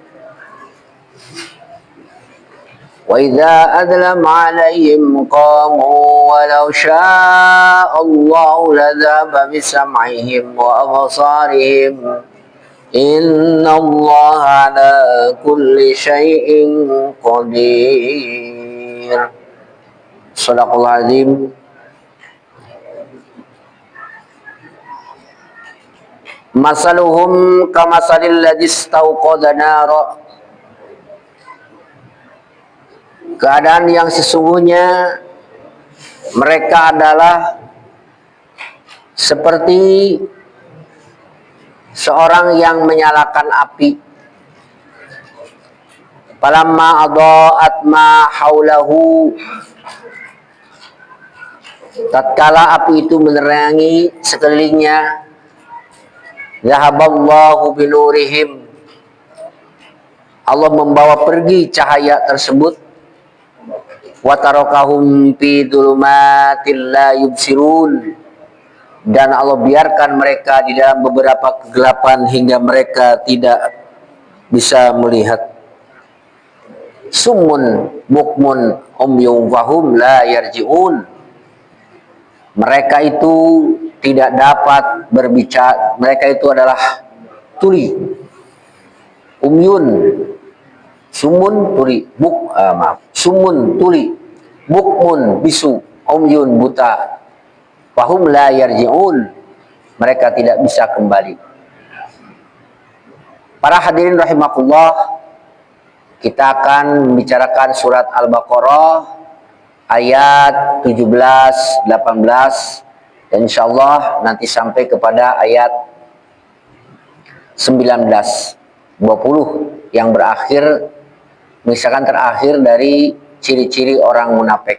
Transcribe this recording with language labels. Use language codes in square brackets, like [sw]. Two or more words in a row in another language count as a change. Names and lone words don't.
[ar] وإذا أظلم عليهم قاموا ولو شاء الله لذهب بسمعهم وأبصارهم إن الله على كل شيء قدير. صدق الله العظيم. مثلهم كمثل الذي استوقد نارا. [id] Keadaan yang sesungguhnya mereka adalah seperti seorang yang menyalakan api. [ar] فلما أضاءت ما حوله, [id] tatkala api itu menerangi sekelilingnya, [ar] ذهب الله بنورهم, [id] Allah membawa pergi cahaya tersebut, [ar] وتركهم في ظلمات لا يبصرون, [id] dan Allah biarkan mereka di dalam beberapa kegelapan hingga mereka tidak bisa melihat. [ar] صم بكم عمي فهم لا يرجعون, [id] mereka itu tidak dapat berbicara, mereka itu adalah tuli. [ar] Umyun, sumun tuli, sumun tuli, bukmun bisu, umyun buta, فهم لا يرجعون, [id] mereka tidak bisa kembali. Para hadirin rahimakumullah, kita akan membicarakan surat Al-Baqarah ayat 17, 18, dan insyaallah nanti sampai kepada ayat 19, 20 yang berakhir, misalkan terakhir dari ciri-ciri orang munafik.